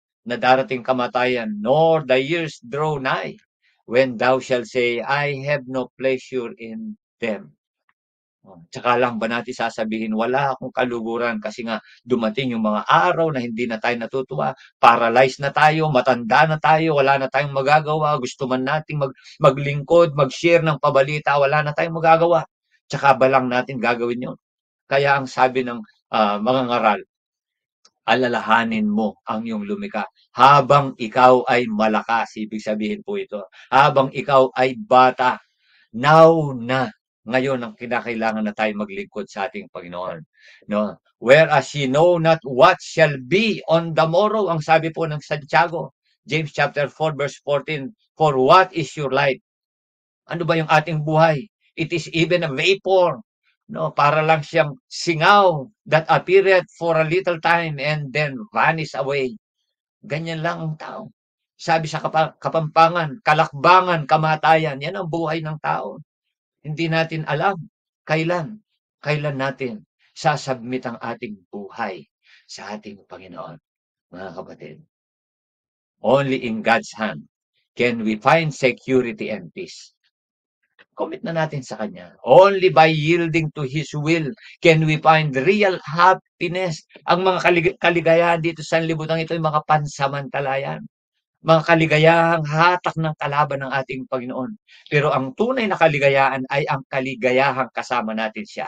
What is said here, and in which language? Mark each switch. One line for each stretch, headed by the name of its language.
Filipino: Na darating kamatayan,
English: nor the years draw nigh, when thou shalt say, I have no pleasure in them.
Filipino: Tsaka lang ba natin sasabihin, wala akong kaluguran kasi nga dumating yung mga araw na hindi na tayo natutuwa, paralyzed na tayo, matanda na tayo, wala na tayong magagawa, gusto man nating maglingkod, mag-share ng pabalita, wala na tayong magagawa. Tsaka ba lang natin gagawin yun? Kaya ang sabi ng mga ngaral, alalahanin mo ang iyong lumikha habang ikaw ay malakas. Ibig sabihin po ito, habang ikaw ay bata, now na ngayon ang kinakailangan na tayo maglingkod sa ating Panginoon. No?
English: Whereas ye know not what shall be on the morrow,
Filipino: ang sabi po ng Santiago,
English: James chapter 4 verse 14, for what is your life?
Filipino: Ano ba yung ating buhay?
English: It is even a vapor. No,
Filipino: para lang siyang singaw
English: that appeared for a little time and then vanish away.
Filipino: Ganyan lang ang tao. Sabi sa Kapampangan, kalakbangan, kamatayan, yan ang buhay ng tao. Hindi natin alam kailan natin sasubmit ang ating buhay sa ating Panginoon, mga kapatid.
English: Only in God's hand can we find security and peace. Commit
Filipino: na natin sa Kanya.
English: Only by yielding to His will can we find real happiness.
Filipino: Ang mga kaligayahan dito sa libutan ito ay mga pansamantalayan. Mga kaligayahang hatak ng kalaban ng ating Panginoon. Pero ang tunay na kaligayahan ay ang kaligayahang kasama natin siya.